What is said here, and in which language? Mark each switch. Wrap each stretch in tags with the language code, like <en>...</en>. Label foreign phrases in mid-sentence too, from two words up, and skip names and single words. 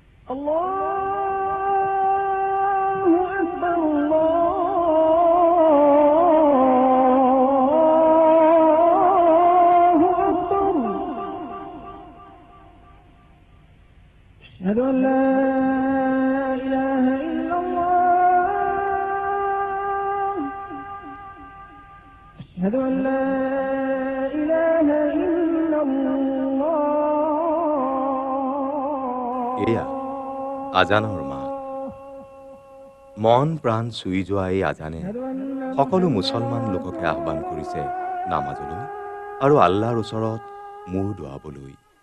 <ar>الله أكبر الله أكبر أشهد أن لا إله إلا الله أشهد أن لا إله إلا الله</ar> <as>এয়া আজানৰ মাত। মন প্ৰাণ চুই যোৱা এই আজানে সকলো মুছলমান লোককে আহ্বান কৰিছে নামাজলৈ আৰু আল্লাহৰ ওচৰত মূৰ দোৱাবলৈ।</as>